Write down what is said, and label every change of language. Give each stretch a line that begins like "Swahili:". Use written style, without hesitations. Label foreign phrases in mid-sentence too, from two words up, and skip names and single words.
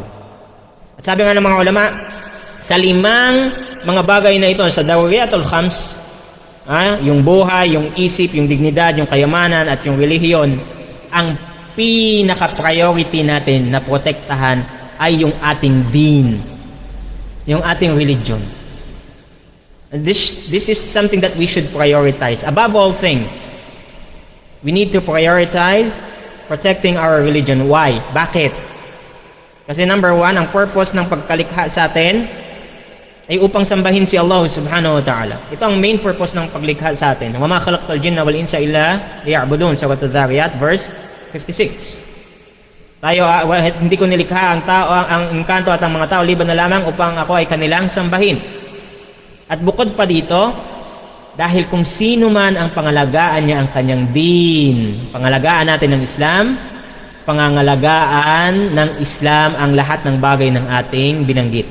Filipino: At sabi nga ng mga ulama, sa 5 mga bagay na ito, sa
Arabic: الضروريات الخمس,
Filipino: yung buhay, yung isip, yung dignidad, yung kayamanan, at yung relihiyon, ang pinaka-priority natin na protektahan ay yung ating din, yung ating religion.
English: This is something that we should prioritize. Above all things, we need to prioritize protecting our religion. Why?
Filipino: Bakit? Kasi number 1, ang purpose ng pagkalikha sa atin ay upang sambahin si Allah
Arabic: سبحانه وتعالى.
Filipino: Ito ang
English: main purpose
Filipino: ng paglikha sa atin.
Arabic: وما خلقت الجن والإنس إلا ليعبدون, Surah Adh-Dhariyat verse 56.
Filipino: Hindi ko nilikha ang tao, ang engkanto at ang mga tao liban na lamang upang ako ay kanilang sambahin. At bukod pa dito, dahil kung sino man ang pangalagaan niya ang kanyang din, pangalagaan natin ng Islam, pangangalagaan ng Islam ang lahat ng bagay ng ating binanggit.